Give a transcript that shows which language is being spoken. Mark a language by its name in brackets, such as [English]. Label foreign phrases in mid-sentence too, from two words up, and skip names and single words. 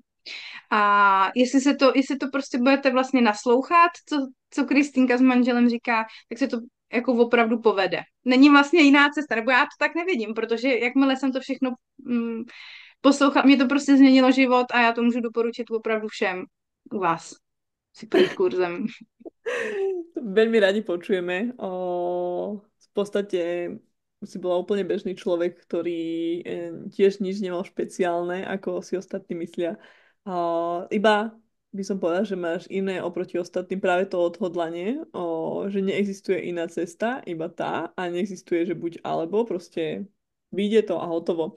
[Czech] A jestli to prostě budete vlastně naslouchat, co Kristýnka s manželem říká, tak se to jako opravdu povede. Není vlastně jiná cesta, nebo já to tak nevidím, protože jakmile jsem to všechno poslouchala, mě to prostě změnilo život a já to můžu doporučit opravdu všem u vás si projít kurzem. [Slovak] Veľmi radi počujeme. V podstate si bola úplne bežný človek, ktorý tiež nič nemal špeciálne, ako si ostatní myslia. Iba by som povedala, že máš iné oproti ostatným práve to odhodlanie, že neexistuje iná cesta, iba tá a neexistuje, že buď alebo, proste vyjde to a hotovo.